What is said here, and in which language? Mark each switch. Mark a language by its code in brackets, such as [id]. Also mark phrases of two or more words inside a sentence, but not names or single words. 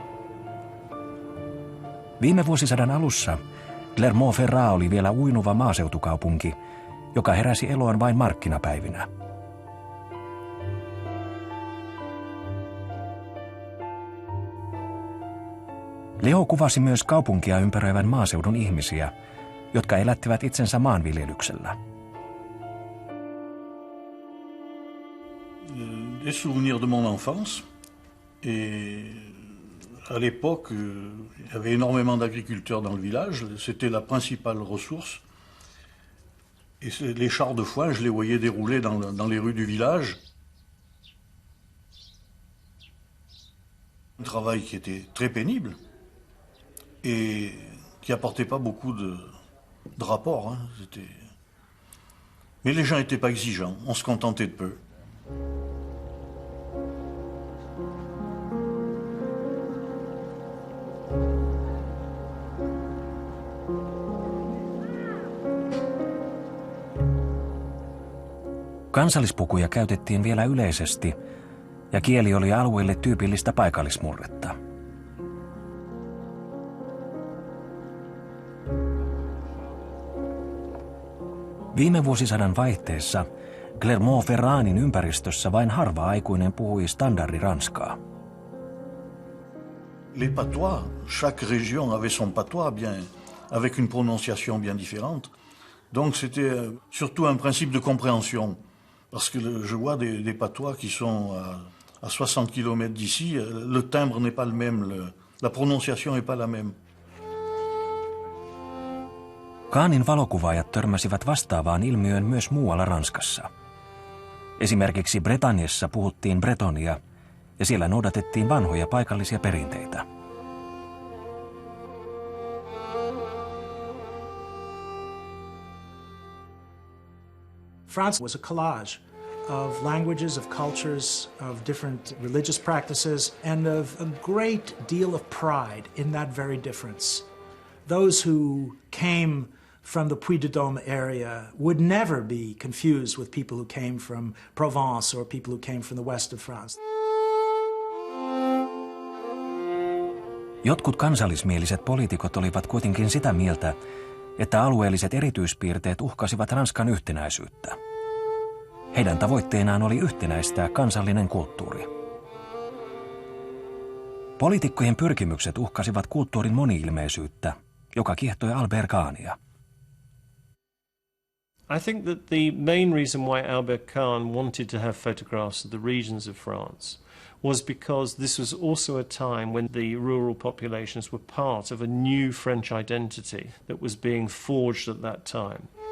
[fi] Viime vuosisadan alussa Clermont-Ferrand oli vielä uinuva maaseutukaupunki, joka heräsi eloon vain markkinapäivinä. Léon kuvasi myös kaupunkia ympäröivän maaseudun ihmisiä, jotka elättivät itsensä maanviljelyksellä. [fr] Des souvenirs de mon enfance. Et à l'époque, il y avait énormément d'agriculteurs dans le village. C'était la principale ressource. Et les chars de foin, je les voyais dérouler dans les rues du village. Un travail qui était très pénible et qui apportait pas beaucoup de rapports. Hein. Mais les gens n'étaient pas exigeants, on se contentait de peu. [fi] Kansallispukuja käytettiin vielä yleisesti, ja kieli oli alueelle tyypillistä paikallismurretta. Viime vuosisadan vaihteessa Clermont-Ferranin ympäristössä vain harva aikuinen puhui standardiranskaa. [fr] Les patois, chaque région avait son patois bien, avec une prononciation bien différente. Donc c'était surtout un principe de compréhension. Parce que je vois des patois qui sont à 60 km d'ici, le timbre n'est pas le même, la prononciation n'est pas la même. [fi] Cannesin valokuvaajat törmäsivät vastaavaan ilmiöön myös muualla Ranskassa. Esimerkiksi Bretagnessa puhuttiin bretonia ja siellä noudatettiin vanhoja paikallisia perinteitä. [en] France was a collage of languages, of cultures, of different religious practices, and of a great deal of pride in that very difference. Those who came from the Puy-de-Dôme area would never be confused with people who came from Provence or people who came from the west of France. [fi] Jotkut kansallismieliset poliitikot olivat kuitenkin sitä mieltä, että alueelliset erityispiirteet uhkasivat Ranskan yhtenäisyyttä. Heidän tavoitteenaan oli yhtenäistää kansallinen kulttuuri. Poliitikkojen pyrkimykset uhkasivat kulttuurin moni-ilmeisyyttä, joka kiehtoi Albert Kahnia. [en] I think that the main reason why Albert Kahn wanted to have photographs of the regions of France was because this was also a time when the rural populations were part of a new French identity that was being forged at that time.